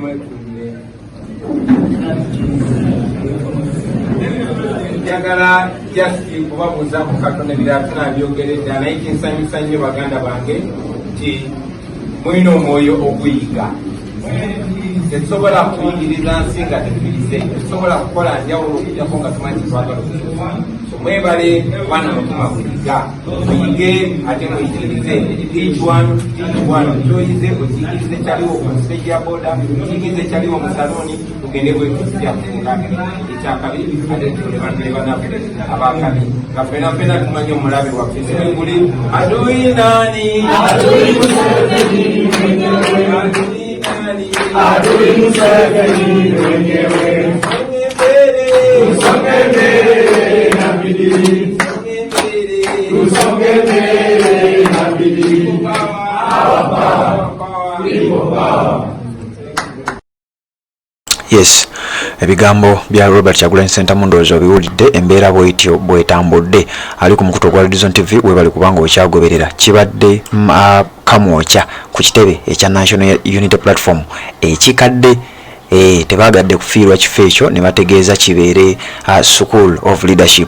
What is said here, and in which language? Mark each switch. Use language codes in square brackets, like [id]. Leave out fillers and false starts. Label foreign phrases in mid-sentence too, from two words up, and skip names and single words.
[lg] Njagala just kubabuuza ku Katonda ebirala tunabyogeredde naye kinsanyusa nnyo baganda bange nti mulina omwoyo oguyiga. Tetusobola kuyigiriza nsi nga tetuyize, tetusobola kukola njawulo okujjako nga tumanyi twagala okuyiga. So mwebale bwana mutuma kuyiga, muyige ate muyigirize. [en] Each one [lg] kyoyize okiyigirize kyaliwo ku stage ya boda, okiyigirize kyaliwo mu saloni, tugende bwekuzija kukulage. Ekyakabiri ate tule bantu banafe abakabi nga fena tumanyi omulabe waffe senguli [sw] adui nani adui Museveni adui Museveni wenyewe usonge mbele na bidii usonge mbele na bidii [lg] Yes, ebigambo bya Robert Kyagulanyi Ssentamu ndowooza biwulidde embeera bw'etyo bw'etambudde ali ku mukutu gwa Reason TV webali kubanga okyagoberera kibadde kamwokya ku kitebe ekya National Unity Platform ekikadde tebagadde kufiirwa kifo ekyo ne bategeeza kibeere School of Leadership.